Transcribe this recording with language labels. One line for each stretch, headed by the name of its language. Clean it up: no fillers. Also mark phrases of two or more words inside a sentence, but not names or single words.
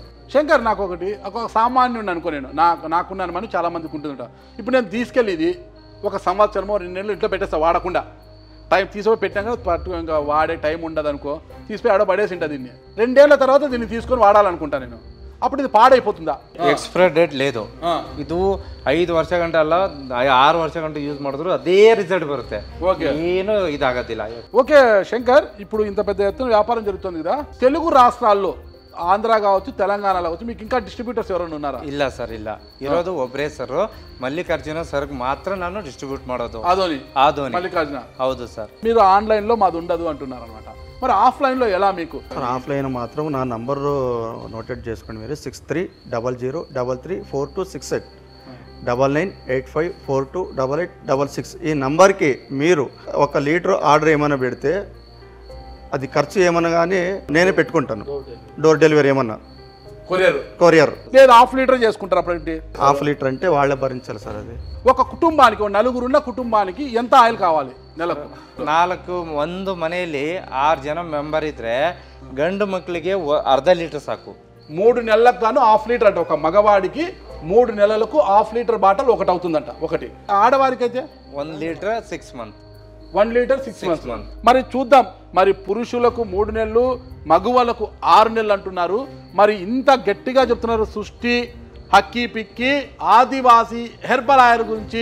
Telugu: శంకర్, నాకు ఒక సామాన్యుడిని అనుకో, నేను నాకున్నాను మనం చాలా మందికి ఉంటుందట. ఇప్పుడు నేను తీసుకెళ్ళి ఇది 1 సంవత్సరమో 2 నెలలు ఇంట్లో పెట్టేస్తా వాడకుండా. టైం తీసుకొని పెట్టాక పట్టు ఇంకా వాడే టైం ఉండదు అనుకో, తీసిపోయి ఆడ పడేసి ఉంటుంది. దీన్ని 2 ఏళ్ల తర్వాత దీన్ని తీసుకొని వాడాలనుకుంటా నేను. అప్పుడు ఇది పాడైపోతుందా?
English: expire date
Telugu: లేదు.
Kannada: ಇದು 5 ವರ್ಷ ಗಂಟೆ ಅಲ್ಲ 6 ವರ್ಷ ಗಂಟೆ ಯೂಸ್ ಮಾಡಿದ್ರು ಅದೇ ರಿಸಲ್ಟ್ ಬರುತ್ತೆ. ಏನು ಇದಾಗೋದಿಲ್ಲ.
Telugu: ఓకే శంకర్, ఇప్పుడు ఇంత పెద్ద ఎత్తున వ్యాపారం జరుగుతుంది కదా, తెలుగు రాష్ట్రాల్లో ఆంధ్ర కావచ్చు తెలంగాణలో కావచ్చు మీకు ఇంకా డిస్ట్రిబ్యూటర్స్ ఎవరైనా ఉన్నారా?
Kannada: ಇಲ್ಲ ಸರ್, ಇಲ್ಲ. ಇರೋದು ಒಬ್ಬರೇ ಸರ್, మల్లికార్జున ಸರ್ಗೆ ಮಾತ್ರ ನಾನು ಡಿಸ್ಟ್ರಿಬ್ಯೂಟ್ ಮಾಡೋದು. ಆದೋನಿ
Telugu: మల్లికార్జున.
Kannada: ಹೌದು ಸರ್.
Telugu: మీరు ఆన్లైన్లో మాది ఉండదు అంటున్నారు అనమాట. మరి ఆఫ్లైన్లో ఎలా మీకు? ఆఫ్లైన్ మాత్రం నా నంబరు నోటెడ్ చేసుకోండి మీరు. 6300334268 9985428866. ఈ నంబర్కి మీరు 1 లీటర్ ఆర్డర్ ఏమైనా పెడితే అది ఖర్చు ఏమన్నా కానీ నేనే పెట్టుకుంటాను.
English: door delivery
Telugu: ఏమన్నా కొరియర్ లేదు.
English: half liter
Telugu: చేసుకుంటారు. అప్పుడు
English: half liter
Telugu: అంటే వాళ్ళే భరించాలి సార్. అది ఒక కుటుంబానికి, 4 కుటుంబానికి ఎంత ఆయిల్ కావాలి నెలకు?
Kannada: 1 ಮನೆಯಲ್ಲಿ 6 ಜನ ಮೆಂಬರ್ ಇದ್ರೆ ಗಂಡು ಮಕ್ಕಳಿಗೆ ಅರ್ಧ ಲೀಟರ್ ಸಾಕು.
Telugu: 3 నెలలకు గాను
English: half liter
Telugu: అంటే ఒక మగవాడికి 3 నెలలకు
English: half liter bottle
Telugu: ఒకటి అవుతుందంట. ఒకటి ఆడవారికి అయితే
English: 1 liter 6 months. 1 liter 6 months.
Telugu: మరి చూద్దాం, మరి పురుషులకు 3 నెలలు, మగువలకు 6 నెలలు అంటున్నారు. మరి ఇంత గట్టిగా చెప్తున్నారు సృష్టి హక్కీ పిక్కి ఆదివాసీ హెర్బల్ ఆయిల్ గురించి.